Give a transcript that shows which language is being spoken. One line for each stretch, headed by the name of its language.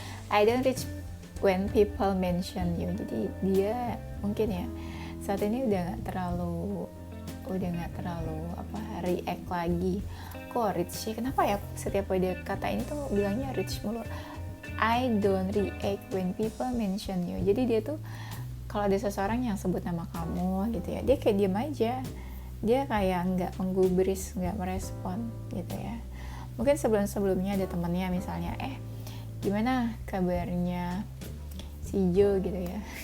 English: I don't reach when people mention you.
Indonesian: Jadi dia mungkin ya saat ini udah nggak terlalu react lagi. Kok rich sih? Kenapa ya setiap dia kata ini tuh bilangnya rich mulu?
English: I don't react when people mention you.
Indonesian: Jadi dia tuh kalau ada seseorang yang sebut nama kamu gitu ya, dia kayak diem aja. Dia kayak nggak menggubris, nggak merespon gitu ya. Mungkin sebelumnya ada temannya misalnya, gimana kabarnya si Jo gitu ya.